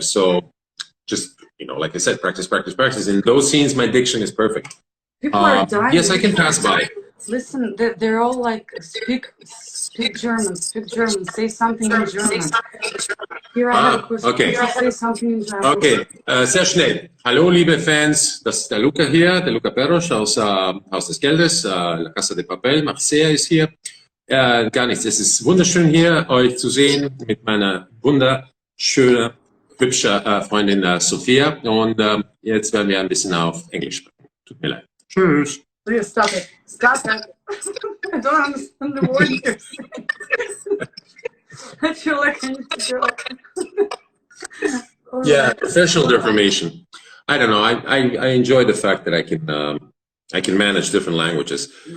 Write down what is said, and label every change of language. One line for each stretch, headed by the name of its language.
English: So, just like I said, practice. In those scenes, my diction is perfect. People are dying. Yes, I can pass by. Listen, they're all like, speak German, say something in German. Here I have a question. Okay. Say something in German.
German: Okay, sehr schnell. Hallo, liebe Fans, das ist der Luka hier, der Luka Peros aus Haus des Geldes, La Casa de Papel, Marseille ist hier. Gar nichts, es ist wunderschön hier, euch zu sehen mit meiner wunderschönen, hübschen Freundin Sophia. Und jetzt werden wir ein bisschen auf Englisch sprechen. Tut mir leid. Tschüss.
English: Please stop it. I don't understand the word you're saying. I feel like I need to go. Yeah, professional deformation. I don't know. I enjoy the fact that I can manage different languages.